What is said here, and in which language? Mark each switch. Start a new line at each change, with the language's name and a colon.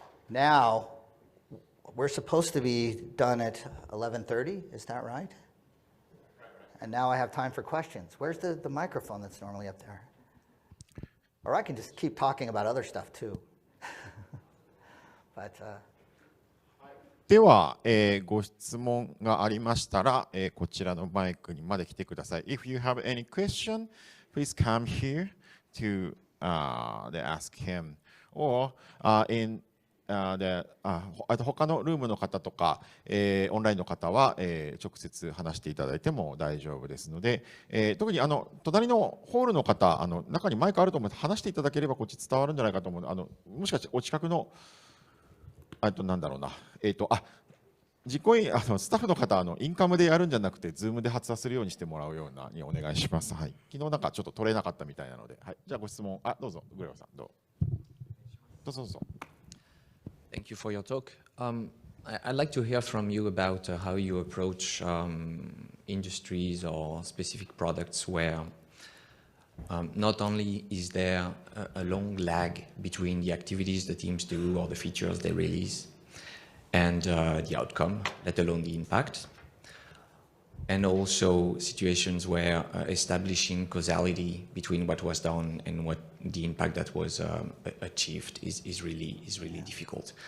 English: Now, we're supposed to be done at 11:30, is that right? And now I have time for questions. Where's the microphone that's normally up there? Or I can just keep talking about other stuff too. But,
Japanese: では、ご質問がありましたら、こちらのマイクにまで来てください。
English: If you have any question, please come here to ask him. Or in
Japanese: あと他のルームの方とか、オンラインの方は、直接話していただいても大丈夫ですので、特に隣のホールの方、中にマイクあると思って話していただければこっち伝わるんじゃないかと思うので、もしかしてお近くのなんだろうな、実行委員、スタッフの方、インカムでやるんじゃなくて、ズームで発話するようにしてもらうようなにお願いします。はい。昨日なんかちょっと取れなかったみたいなので、はい。じゃあご質問、どうぞ、グレゴさん、どうぞどうぞ。
English: Thank you for your talk. I'd like to hear from you about how you approach industries or specific products where not only is there a long lag between the activities the teams do or the features they release and the outcome, let alone the impact, and also situations where establishing causality between what was done and what the impact that was achieved is really difficult.